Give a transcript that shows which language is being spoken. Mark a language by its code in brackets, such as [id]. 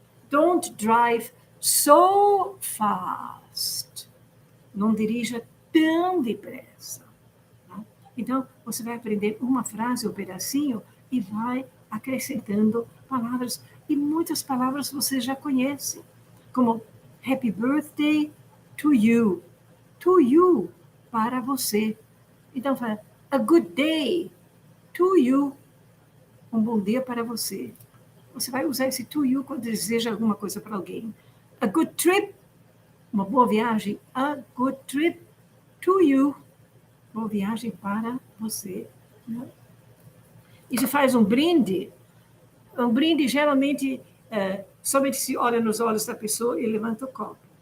[en] Don't drive so fast. [pt] Não dirija tão depressa. Então, você vai aprender uma frase, um pedacinho, e vai acrescentando palavras. E muitas palavras você já conhece. [en] Como happy birthday to you. To you, [pt] para você. Então, fala, [en] a good day to you. [pt] Um bom dia para você. Você vai usar esse to you quando deseja alguma coisa para alguém. [en] A good trip, [pt] uma boa viagem. [en] A good trip to you. [pt] Boa viagem para você. Né? E se faz um brinde geralmente somente se olha nos olhos da pessoa e levanta o copo.